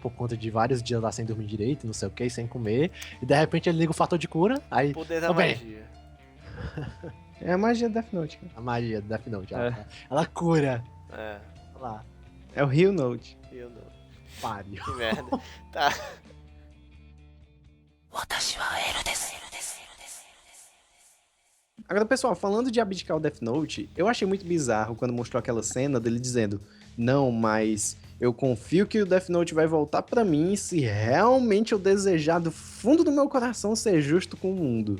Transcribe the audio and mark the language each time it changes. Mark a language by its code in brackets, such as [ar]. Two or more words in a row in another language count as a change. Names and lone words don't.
[pt] Por conta de vários dias lá sem dormir direito, não sei o que, sem comer. E de repente ele liga o fator de cura, aí Poder da Tô bem. magia. É a magia do Death Note, cara. a magia do Death Note, É. ela cura. É, Olha lá, É o Rio Note. eu não. pariu. Que merda. Tá. [ja] 私はエルです [pt] Agora, pessoal, falando de abdicar o Death Note, eu achei muito bizarro quando mostrou aquela cena dele dizendo: não, mas eu confio que o Death Note vai voltar pra mim se realmente eu desejar do fundo do meu coração ser justo com o mundo.